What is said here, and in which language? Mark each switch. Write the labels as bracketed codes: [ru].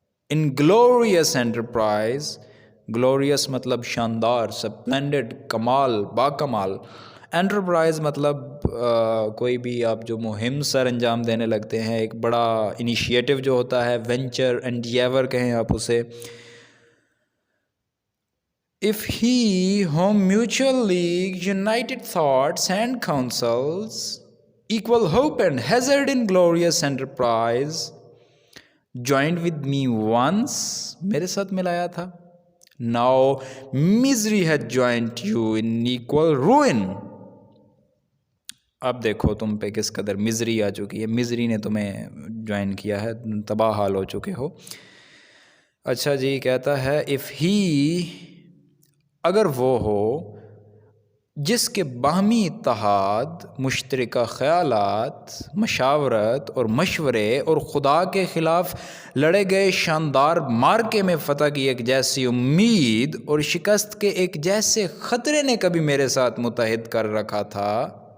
[en] in glorious enterprise, [ur] glorious مطلب شاندار، سپلینڈڈ، کمال، باکمال. Enterprise مطلب کوئی بھی آپ جو مہم سر انجام دینے لگتے ہیں، ایک بڑا انیشیٹو جو ہوتا ہے، وینچر، انڈیور کہیں آپ اسے. [en] if he whom mutual league, united thoughts and counsels equal hope and hazard in glorious enterprise, joined with me once, [ur] میرے ساتھ ملایا تھا. [en] Now misery had joined you in equal ruin. [ur] اب دیکھو تم پہ کس قدر مزری آ چکی ہے، مزری نے تمہیں جوائن کیا ہے، تباہ حال ہو چکے ہو. اچھا جی، کہتا ہے [en] if he، [ur] اگر وہ ہو جس کے باہمی اتحاد، مشترکہ خیالات، مشاورت اور مشورے اور خدا کے خلاف لڑے گئے شاندار مارکے میں فتح کی ایک جیسی امید اور شکست کے ایک جیسے خطرے نے کبھی میرے ساتھ متحد کر رکھا تھا.